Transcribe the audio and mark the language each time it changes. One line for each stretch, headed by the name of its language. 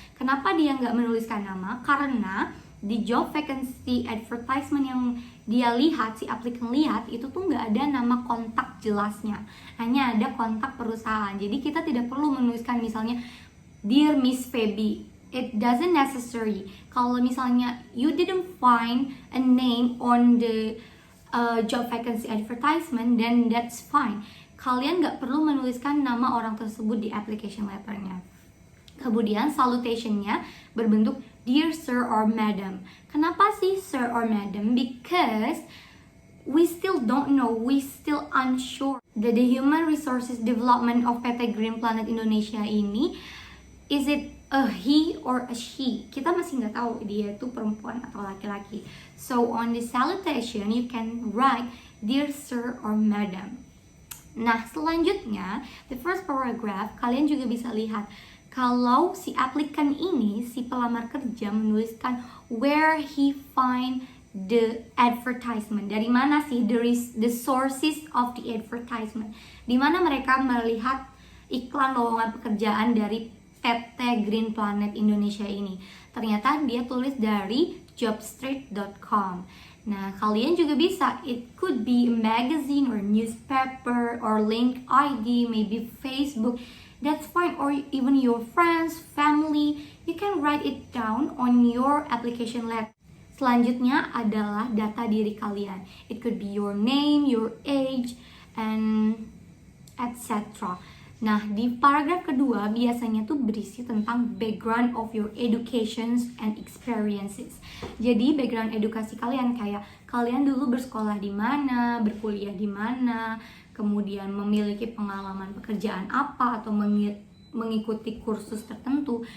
Indonesian: Kenapa dia nggak menuliskan nama? Karena di job vacancy advertisement yang dia lihat, si applicant lihat, itu tuh nggak ada nama kontak jelasnya, hanya ada kontak perusahaan. Jadi kita tidak perlu menuliskan misalnya Dear Miss Feby.
English: It doesn't necessary.
Indonesian: Kalau misalnya
English: you didn't find a name on the job vacancy advertisement, then that's fine.
Indonesian: Kalian nggak perlu menuliskan nama orang tersebut di application letternya. Kemudian salutationnya berbentuk
English: Dear Sir or Madam.
Indonesian: Kenapa sih
English: Sir or Madam? Because we still don't know, we still unsure that the Human Resources Development of PT Green Planet Indonesia
Indonesian: ini,
English: is it a he or a she?
Indonesian: Kita masih nggak tahu dia itu perempuan atau laki-laki.
English: So on the salutation you can write Dear Sir or Madam.
Indonesian: Nah, selanjutnya
English: the first paragraph
Indonesian: kalian juga bisa lihat kalau si applicant ini, si pelamar kerja menuliskan
English: where he find the advertisement.
Indonesian: Dari mana sih
English: the sources of the advertisement?
Indonesian: Di mana mereka melihat iklan lowongan pekerjaan dari PT Green Planet Indonesia ini. Ternyata dia tulis dari jobstreet.com. Nah, kalian juga bisa,
English: it could be a magazine or newspaper or link ID, maybe Facebook. That's fine, or even your friends, family. You can write it down on your application letter.
Indonesian: Selanjutnya adalah data diri kalian.
English: It could be your name, your age, and etc.
Indonesian: Nah, di paragraf kedua biasanya tuh berisi tentang
English: background of your educations and experiences.
Indonesian: Jadi background edukasi kalian kayak kalian dulu bersekolah di mana, berkuliah di mana, kemudian memiliki pengalaman pekerjaan apa atau mengikuti kursus tertentu.